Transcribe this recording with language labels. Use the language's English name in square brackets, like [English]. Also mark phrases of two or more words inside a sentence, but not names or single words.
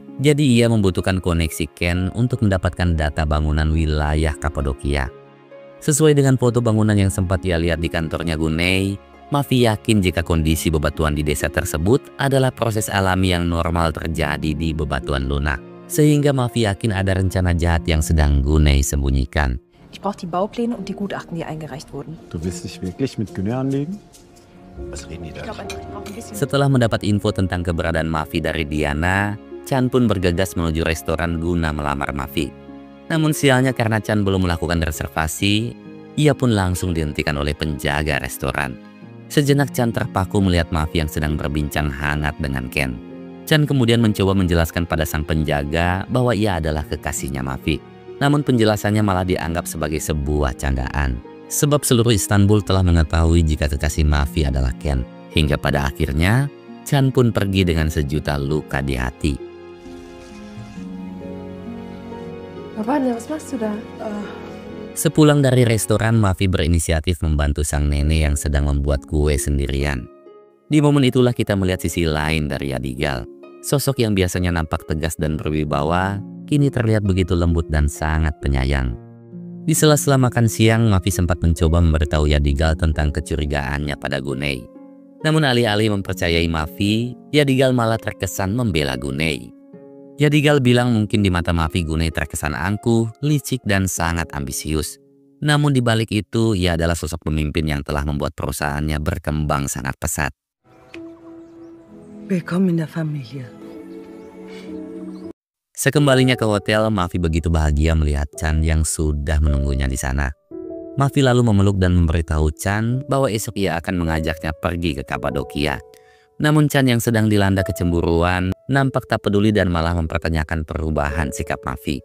[Indonesian] Jadi ia membutuhkan koneksi Ken untuk mendapatkan data bangunan wilayah Kapadokia. Sesuai dengan foto bangunan yang sempat ia lihat di kantornya Gunei, Mavi yakin jika kondisi bebatuan di desa tersebut adalah proses alami yang normal terjadi di bebatuan lunak. Sehingga Mavi yakin ada rencana jahat yang sedang Gunei sembunyikan. [German] Ich brauche die Baupläne und die Gutachten, die eingereicht wurden. Du willst dich wirklich mit Güney anlegen? Was reden die da? [Indonesian] Setelah mendapat info tentang keberadaan Mavi dari Diana, Chan pun bergegas menuju restoran guna melamar Mavi. Namun sialnya karena Chan belum melakukan reservasi, ia pun langsung dihentikan oleh penjaga restoran. Sejenak Chan terpaku melihat Mavi yang sedang berbincang hangat dengan Ken. Chan kemudian mencoba menjelaskan pada sang penjaga bahwa ia adalah kekasihnya Mavi. Namun penjelasannya malah dianggap sebagai sebuah candaan. Sebab seluruh Istanbul telah mengetahui jika kekasih Mavi adalah Ken. Hingga pada akhirnya, Chan pun pergi dengan sejuta luka di hati. [German] Wanda, was machst du da? [Indonesian] Sepulang dari restoran, Mavi berinisiatif membantu sang nenek yang sedang membuat kue sendirian. Di momen itulah kita melihat sisi lain dari Yadigal. Sosok yang biasanya nampak tegas dan berwibawa, kini terlihat begitu lembut dan sangat penyayang. Di sela-sela makan siang, Mavi sempat mencoba memberitahu Yadigal tentang kecurigaannya pada Gunei. Namun alih-alih mempercayai Mavi, Yadigal malah terkesan membela Gunei. Yadigal bilang mungkin di mata Mavi Gunei terkesan angkuh, licik, dan sangat ambisius. Namun di balik itu, ia adalah sosok pemimpin yang telah membuat perusahaannya berkembang sangat pesat. [German] Willkommen in der Familie. [Indonesian] Sekembalinya ke hotel, Mavi begitu bahagia melihat Chan yang sudah menunggunya di sana. Mavi lalu memeluk dan memberitahu Chan bahwa esok ia akan mengajaknya pergi ke Kapadokia. Namun Chan yang sedang dilanda kecemburuan nampak tak peduli dan malah mempertanyakan perubahan sikap Mavi.